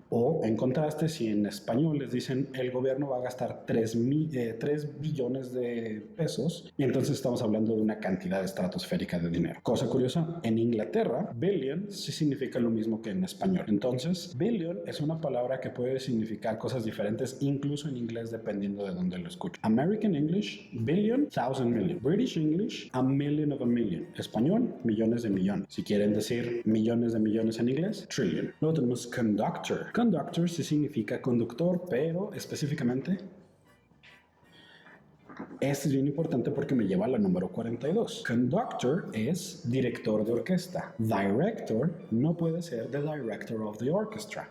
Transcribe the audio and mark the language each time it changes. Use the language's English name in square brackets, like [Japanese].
[Spanish] O en contraste, si en español les dicen el gobierno va a gastar 3 billones de pesos, y entonces estamos hablando de una cantidad estratosférica de dinero. Cosa curiosa, en Inglaterra, billion sí significa lo mismo que en español. Entonces, billion es una palabra que puede significar cosas diferentes, incluso en inglés, dependiendo de dónde lo escuchen. [English] American English, billion, thousand million. British English, a million of a million. [Spanish] Español, millones de millones. Si quieren decir millones de millones en inglés, trillion. Luego tenemos conductor. Conductor sí significa conductor, pero específicamente este es bien importante porque me lleva a la número 42. Conductor es director de orquesta. Director no puede ser [English] the director of the orchestra.